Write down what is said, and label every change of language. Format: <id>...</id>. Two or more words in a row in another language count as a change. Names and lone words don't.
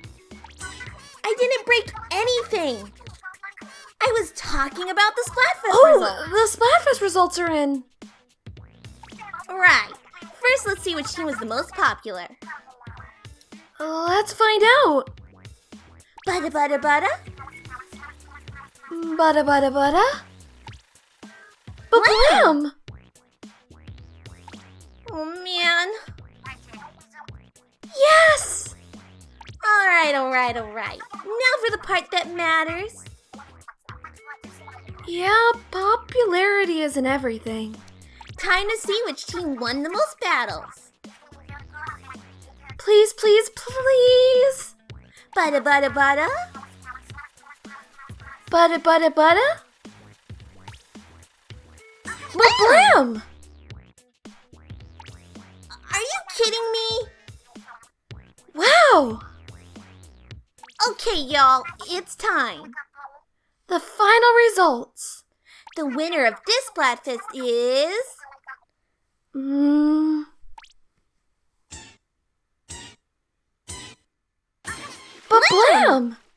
<en>I didn't break anything. I was talking about the Splatfest results. The Splatfest results are in. Right. First, let's see which team was the most popular. Let's find out. Bada bada bada. Bada bada bada. Ba-blam! Oh man. Yes! Alright. Now for the part that matters. Yeah, popularity isn't everything. Time to see which team won the most battles. Please, please, please! Bada bada bada. Bada bada bada? Ba-blam! Are you kidding me? Wow! Okay, y'all, it's time. The final results. The winner of this Splatfest is... Ba-blam!</en>